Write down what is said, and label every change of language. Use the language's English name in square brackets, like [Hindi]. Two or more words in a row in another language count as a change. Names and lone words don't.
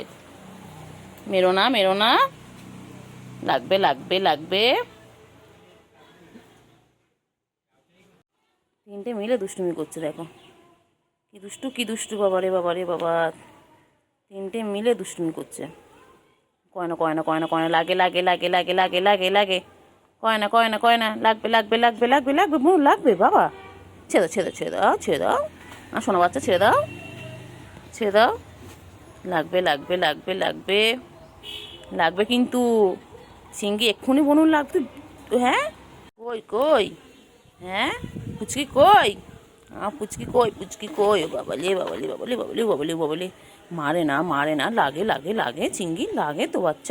[Bangla] মেরো না মেরো না, লাগবে লাগবে লাগবে। তিনটে মিলে দুষ্টুমি করছে, দেখো কি দুষ্টু বাবা রে বাবা রে বাবা, তিনটে মিলে দুষ্টুমি করছে। কয়না কয়না কয়না কয়না, লাগে লাগে লাগে লাগে লাগে লাগে লাগে, কয়না কয়না কয়না, লাগবে লাগবে লাগবে লাগবে লাগবে, বোন লাগবে বাবা। ছেড়ে দাও ছেড়ে দাও ছেড়ে দাও ছেড়ে দাও, আর শোনো বাচ্চা ছেড়ে দাও ছেড়ে দাও, লাগবে লাগবে লাগবে লাগবে লাগবে কিন্তু, সিঙ্গি এক্ষুনি বনুন লাগবে। হ্যাঁ কই কই, হ্যাঁ পুচকি কই, পুচকি কই পুচকি কই, বাবালি বাবালি বাবালি বাবালি বাবালি বাবালি, মারে না মারে না, লাগে লাগে লাগে, চিঙ্গি লাগে তো বাচ্চা।